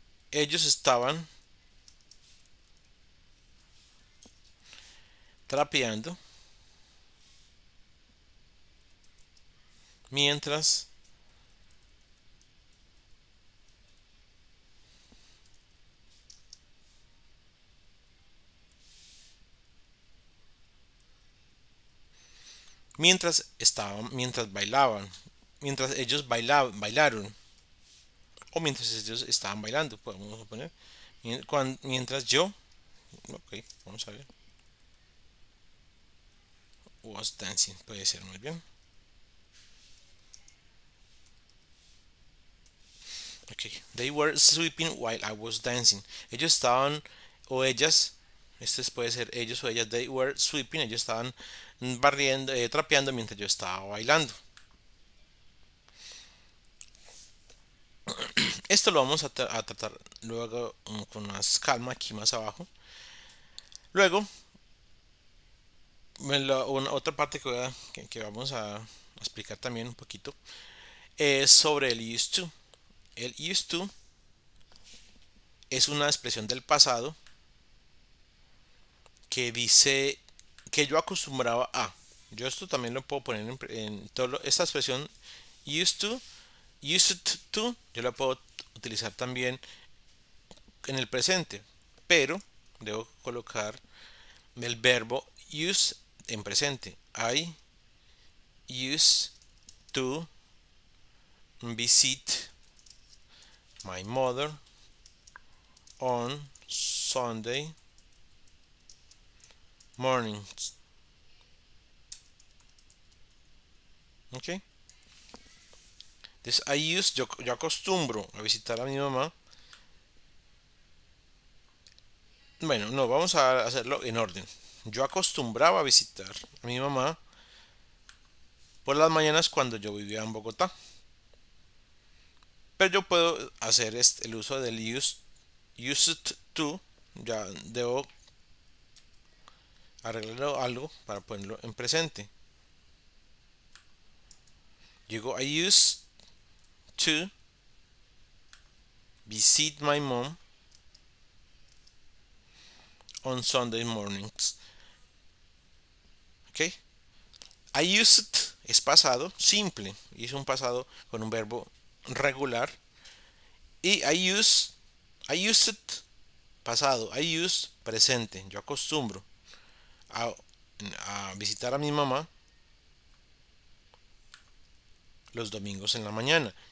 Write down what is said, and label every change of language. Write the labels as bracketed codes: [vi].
[es] Ellos estaban trapeando mientras mientras bailaban, mientras ellos bailaron o mientras ellos estaban bailando, podemos poner mientras yo, ok, vamos a ver, [en] was dancing, [es] puede ser muy bien. [en] Ok, they were sweeping while I was dancing. [es] Ellos estaban o ellas, este puede ser ellos o ellas, [en] they were sweeping, [es] ellos estaban barriendo, trapeando mientras yo estaba bailando. Esto lo vamos a tratar luego con más calma aquí más abajo. Luego, otra parte que vamos a explicar también un poquito es sobre el used to. El used to es una expresión del pasado que dice que yo acostumbraba a. Yo esto también lo puedo poner en esta expresión used to, yo la puedo utilizar también en el presente, pero debo colocar el verbo use en presente. [en] I used to visit my mother on Sunday mornings. [es] ¿Ok? Entonces, yo acostumbro a visitar a mi mamá. Bueno, no, vamos a hacerlo en orden. Yo acostumbraba a visitar a mi mamá por las mañanas cuando yo vivía en Bogotá. Pero yo puedo hacer el uso del used to. Ya debo arreglarlo algo para ponerlo en presente. [en] Digo, I used to visit my mom on Sunday mornings. [es] ¿Ok? [en] I used [es] es pasado simple y es un pasado con un verbo regular. Y [en] I used [es] pasado, [en] I use [es] presente. Yo acostumbro a, a visitar a mi mamá los domingos en la mañana.